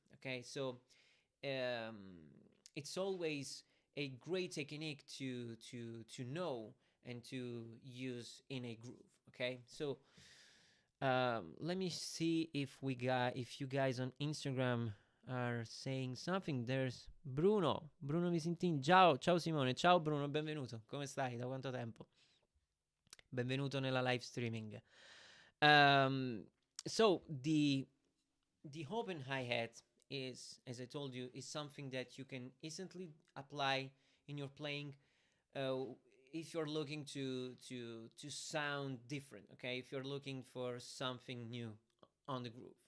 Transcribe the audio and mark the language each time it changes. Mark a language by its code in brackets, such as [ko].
[en] Okay, so um, it's always a great technique to know and to use in a groove. Okay, so let me see if you guys on Instagram are saying something. There's Bruno Visintin. [it] Ciao Simone, ciao Bruno, benvenuto. Come stai? Da quanto tempo? Benvenuto nella live streaming. [en] So the open hi-hat is, as I told you, is something that you can instantly apply in your playing, uh, if you're looking to sound different. Okay, if you're looking for something new on the groove.